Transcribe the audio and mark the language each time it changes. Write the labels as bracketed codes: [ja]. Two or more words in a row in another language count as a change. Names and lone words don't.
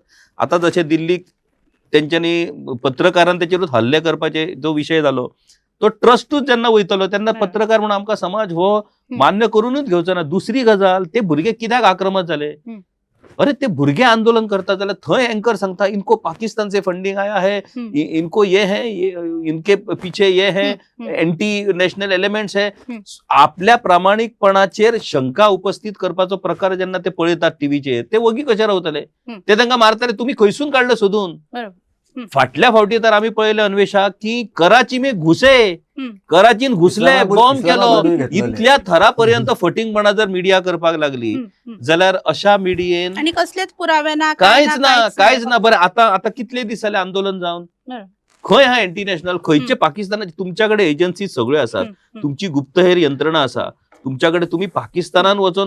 [kok] आता जशे दिल्लीक तेंच्यांनी पत्रकारान तेचेरूच हल्ले करपाचे जो विशय जालो, तो ट्रस्टूच जेन्ना वयतलो तेन्ना पत्रकार म्हणून आमकां समाज हो मान्य करूनच घेवचो ना. दुसरी गजाल, ते भुरगे कित्याक आक्रमक जाले? अरे ते भुरगे आंदोलन करतात जाल्यार थंय एंकर सांगता [hi] इनको पाकिस्तान से फंडिंग आया है, इनको ये है, इनके पीछे ये है, [en] anti national elements [hi] है. [kok] आपल्या प्रामाणिकपणाचेर शंका उपस्थित करपाचो प्रकार जेन्ना ते पळयतात टीव्हीचेर, ते वगी कशे रावतले? ते तांकां मारतले. तुम्ही खंयसून काडले सोदून? फाटल्या फावटी तर आम्ही पळयले अन्वेषा की [hi] कराची में घुसे, [kok] कराचीन घुसले, बॉम्ब केलो, इतल्या थरापर्यंत फटिंगपणा जर मिडिया करपाक लागली जाल्यार अशा मिडियेन आणि कसलेच पुरावे ना, कांयच ना. बरें आता कितले दीस जाले आंदोलन जावन? खंय हा इंटरनॅशनल, खंयचे पाकिस्तानाचे? तुमच्याकडे एजन्सी सगळ्यो आसात, तुमची गुप्तहेर यंत्रणा आसा, तुमच्याकडे तुम्ही पाकिस्तानात वचून